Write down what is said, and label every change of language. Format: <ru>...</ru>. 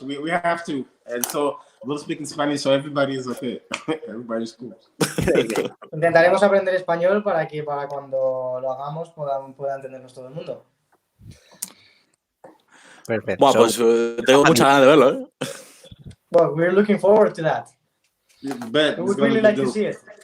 <en>We have to, and so we'll speak in Spanish, so everybody is okay. Everybody's cool.</en> <es>Intentaremos aprender español para que para cuando lo hagamos pueda entendernos todo el mundo. Perfecto. Bueno, pues tengo muchas ganas de verlo, ¿eh?</es> <en>Well, we're looking forward to that. We would really like to see it.</en>